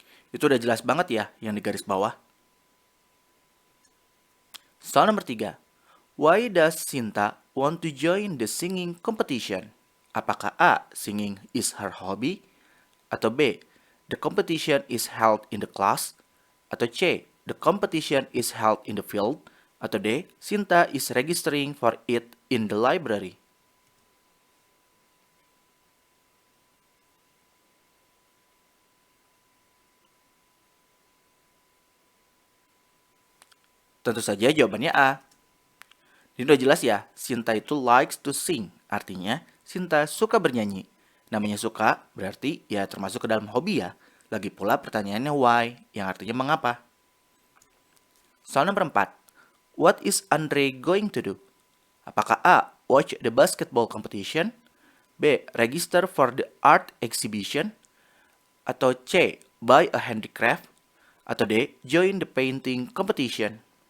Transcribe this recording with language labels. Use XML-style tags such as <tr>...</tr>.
<id>Itu udah jelas banget ya yang di garis bawah. Soal nomor 3.</id> <en>Why does Sinta want to join the singing competition?</en> <id>Apakah A.</id> <en>Singing is her hobby?</en> <id>Atau B.</id> <en>The competition is held in the class?</en> <id>Atau C.</id> <en>The competition is held in the field?</en> <id>Atau D.</id> <en>Sinta is registering for it in the library?</en> <id>Tentu saja jawabannya A. Ini udah jelas ya, Sinta itu</id> <en>likes to sing.</en> <id>Artinya, Sinta suka bernyanyi. Namanya suka, berarti ya termasuk ke dalam hobi ya. Lagi pula pertanyaannya why, yang artinya mengapa. Soal nomor 4.</id> <en>What is Andre going to do?</en> <id>Apakah A.</id> <en>Watch the basketball competition? B. Register for the art exhibition?</en> <id>Atau C.</id> <en>Buy a handicraft?</en> <id>Atau D.</id> <en>Join the painting competition?</en>